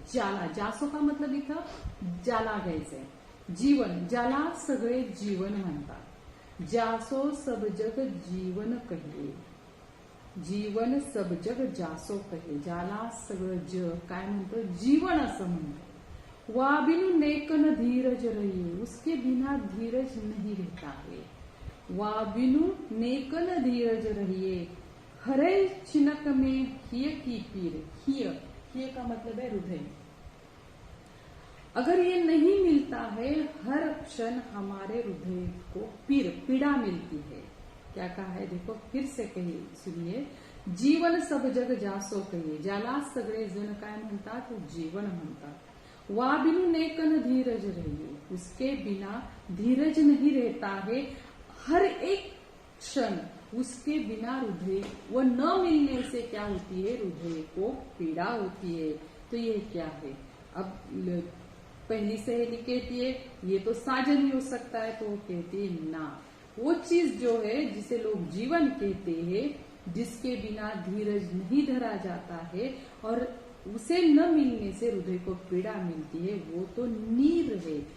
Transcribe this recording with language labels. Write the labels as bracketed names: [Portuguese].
[Marathi] ज्याला, जासो का मतलब इथं ज्याला घ्यायचंय. जीवन, ज्याला सगळे जीवन म्हणतात. [Hindi] जासो सब जग जीवन कहिए, जीवन सब जग जासो कहिए. [Marathi] ज्याला सगळं जग काय म्हणतं, जीवन असं म्हणतं. [Hindi] वाबिनु नेकन धीरज रहिए, उसके बिना धीरज नहीं रहता है। वाबिनु नेकन धीरज रहिए, हरे छिनक में हिय की पीर। हिय का मतलब है हृदय। अगर ये नहीं मिलता है, हर क्षण हमारे हृदय को पीड़ा मिलती है। क्या कहा है देखो, फिर से कहिए, सुनिए। जीवन सब जग जासो कहिए, [Marathi] ज्याला सगळे जण काय म्हणतात, जीवन म्हणतात। [Hindi] वाबिनु नेकन धीरज रहिए, उसके बिना धीरज नहीं रहता है। हर एक क्षण उसके बिना हृदय, वो न मिलने से क्या होती है, हृदय को पीड़ा होती है। तो ये क्या है? अब पहली सहेली कहती है ये तो साजन ही हो सकता है, तो वो कहती है ना, वो चीज जो है जिसे लोग जीवन कहते हैं, जिसके बिना धीरज नहीं धरा जाता है और उसे न मिलने से हृदय को पीड़ा मिलती है, वो तो नीर है।